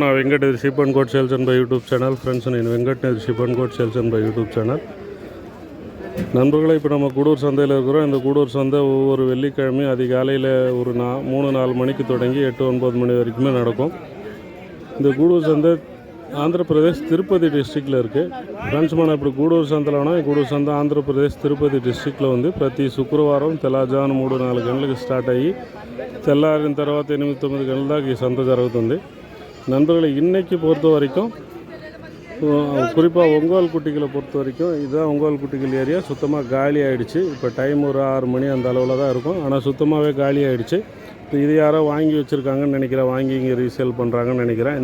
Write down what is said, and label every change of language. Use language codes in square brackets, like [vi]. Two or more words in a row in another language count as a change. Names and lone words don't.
[ta] நான் வெங்கட் ஷிப் அண்ட் கோட் சேல்ஸ் அண்ட் பை யூடியூப் சேனல். ஃப்ரெண்ட்ஸ், நான் வெங்கட் ஷிப் அண்ட் கோட் சேல்ஸ் அண்ட் பை யூடியூப் சேனல். நண்பர்களை, இப்போ நம்ம கூடூர் சந்தையில் இருக்கிறோம். இந்த கூடூர் சந்தை ஒவ்வொரு வெள்ளிக்கிழமையும் அதிகாலையில் ஒரு 3-4 மணிக்கு தொடங்கி 8-9 மணி வரைக்குமே நடக்கும். இந்த கூடூர் சந்தை ஆந்திர பிரதேஷ் திருப்பதி டிஸ்ட்ரிக்டில் இருக்குது. ஃப்ரெண்ட்ஸ், [te] మనం ఇప్పుడు గూడూరు సంతలో ఉన్నాం. ఈ గూడూరు సంత ఆంధ్రప్రదేశ్ తిరుపతి డిస్ట్రిక్ట్లో ఉంది. ప్రతి శుక్రవారం తెల్లవారుజామున 3-4 గంటలకు స్టార్ట్ అయ్యి తెల్లారిన తర్వాత 8-9 గంటల దాకా ఈ సంత జరుగుతుంది. [ta] நண்பர்களை, இன்றைக்கி பொறுத்த வரைக்கும் குறிப்பாக ஒங்கோல் குட்டிகளை பொறுத்த வரைக்கும் இதுதான் ஒங்கோல் குட்டிகள் ஏரியா. சுத்தமாக காலி ஆகிடுச்சு. இப்போ டைம் ஒரு 6 மணி அந்த அளவில் தான் இருக்கும். ஆனால் சுத்தமாகவே காலி ஆகிடுச்சு. இப்போ இது யாரோ வாங்கி வச்சுருக்காங்கன்னு நினைக்கிறேன். வாங்கி இங்கே ரீசேல் பண்ணுறாங்கன்னு நினைக்கிறேன்.